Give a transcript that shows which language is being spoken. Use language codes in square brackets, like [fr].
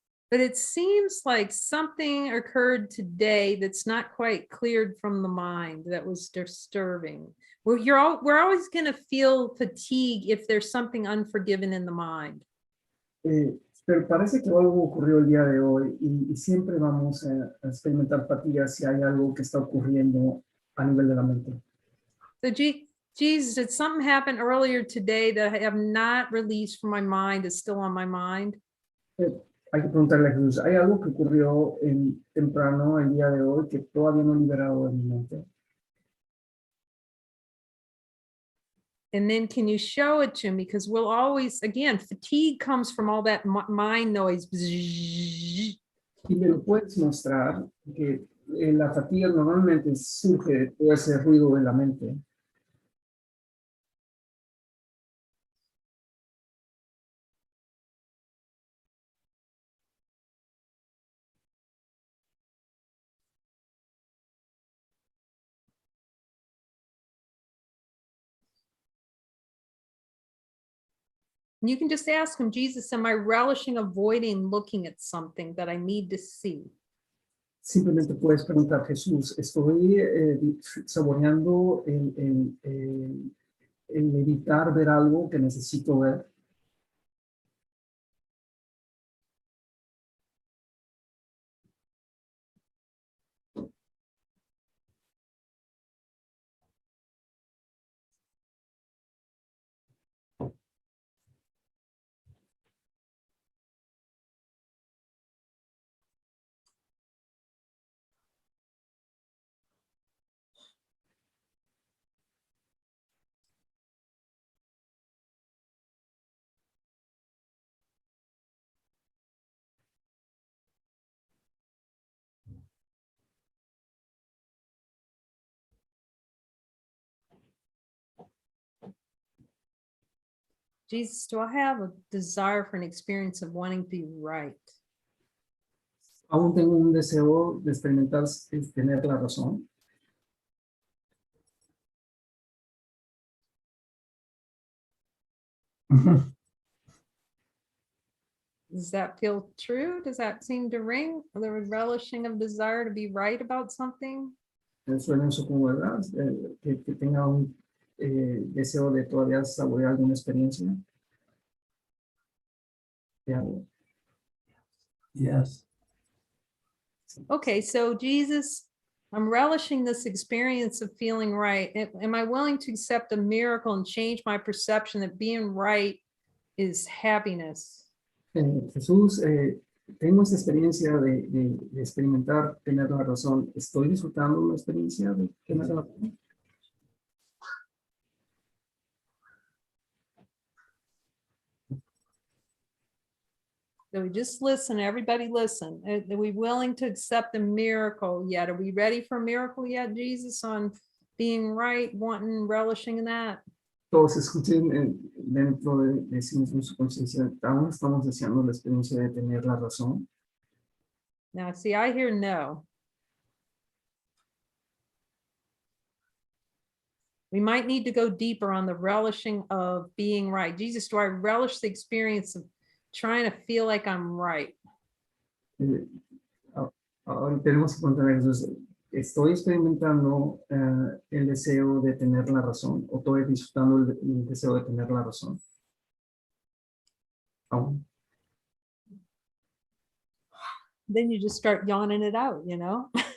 [en] But it seems like something occurred today that's not quite cleared from the mind that was disturbing. Well, we're always going to feel fatigue if there's something unforgiven in the mind. [es] Pero parece que algo ocurrió el día de hoy y siempre vamos a experimentar fatiga si hay algo que está ocurriendo a nivel de la mente. [en] So, Jesus, did something happen earlier today that I have not released from my mind, is still on my mind? [es] Hay que preguntarle a Jesús, ¿hay algo que ocurrió temprano el día de hoy que todavía no he liberado de mi mente? [en] And then can you show it to me? Because we'll always, again, fatigue comes from all that mind noise. [es] Y me lo puedes mostrar que la fatiga normalmente surge de todo ese ruido de la mente. [en] You can just ask him, Jesus, am I relishing avoiding looking at something that I need to see? [es] Simplemente puedes preguntar, Jesús, ¿estoy saboreando el evitar ver algo que necesito ver? [en] Jesus, do I have a desire for an experience of wanting to be right? [es] Aún tengo un deseo de experimentar, tener la razón. [en] Does that feel true? Does that seem to ring? The relishing of desire to be right about something? [es] Suena eso como verdad, que tenga un deseo de todavía saborear alguna experiencia. [en] Yes. Okay, so Jesus, I'm relishing this experience of feeling right. Am I willing to accept a miracle and change my perception that being right is happiness? [es] Jesús, tengo esta experiencia de experimentar, tener la razón. ¿Estoy disfrutando la experiencia de tener la razón? [en] So we just listen, everybody listen. Are we willing to accept a miracle yet? Are we ready for a miracle yet, Jesus, on being right, wanting, relishing in that? [es] Todos escuchen dentro de sí mismos su conciencia. Aún estamos deseando la experiencia de tener la razón. [en] Now, see, I hear no. We might need to go deeper on the relishing of being right. Jesus, do I relish the experience of trying to feel like I'm right? [es] Ahora tenemos que contar eso. ¿Estoy experimentando el deseo de tener la razón o estoy disfrutando el deseo de tener la razón? Aún. [en] Then you just start yawning it out, you know?